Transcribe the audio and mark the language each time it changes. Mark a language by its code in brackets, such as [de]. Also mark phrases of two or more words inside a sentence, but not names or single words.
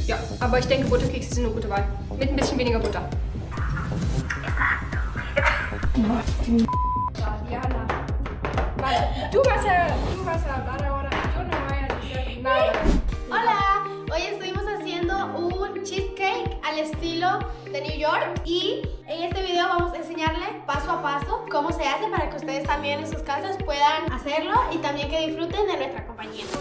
[de] Ja, aber ich denke, Butterkekse sind eine gute Wahl. Mit ein bisschen weniger Butter. Diana. [es] Vale, tú vas a hablar ahora. Yo no voy a decir nada. Hola, hoy estuvimos haciendo un cheesecake al estilo de New York y en este video vamos a enseñarle paso a paso cómo se hace para que ustedes también en sus casas puedan hacerlo y también que disfruten de nuestra compañía.